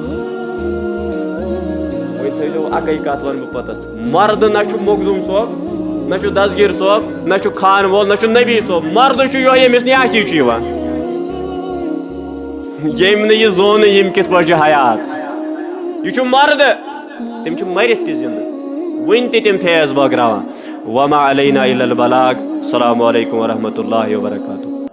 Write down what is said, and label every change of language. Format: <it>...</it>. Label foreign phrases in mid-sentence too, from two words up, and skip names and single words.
<ks>وۄنۍ تھٲیزیو اکٕے کتھ ونہٕ بہٕ پوٚتُس مردٕ نہ چھُ مخدوم صٲب نہ چھُ دسگیٖر صٲب نہ چھُ خان وول نہ چھُ نبی صٲب مردٕ چھُ یِہوٚے ییٚمِس نہٕ اَتھی چھُ یِوان ییٚمۍ نہٕ یہِ زونہٕ یِم کِتھ پٲٹھۍ چھِ حیات یہِ چھُ مردٕ تِم چھِ مٔرِتھ تہِ زندٕ وُنہِ تہِ تِم فیض بٲگراوان</ks> <ar>وما علینا الا البلاغ السلام علیکم ورحمۃ اللہ وبرکاتہ</ar>